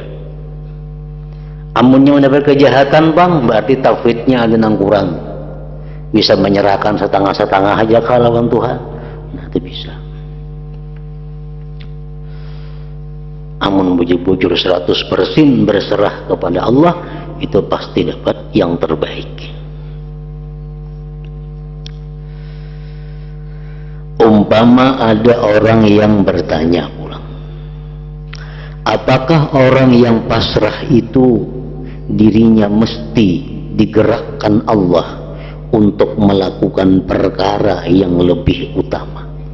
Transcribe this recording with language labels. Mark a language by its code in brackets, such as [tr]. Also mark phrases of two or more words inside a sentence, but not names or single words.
[bjn] Amunnya mendapat kejahatan bang, berarti tafwidnya ada yang kurang, bisa menyerahkan setengah-setengah aja ke lawan Tuhan. Nah, itu bisa. Amun bujur-bujur 100% berserah kepada Allah, [id] itu pasti dapat yang terbaik. Umpama ada orang yang bertanya pulang, apakah orang yang pasrah itu dirinya mesti digerakkan Allah untuk melakukan perkara yang lebih utama?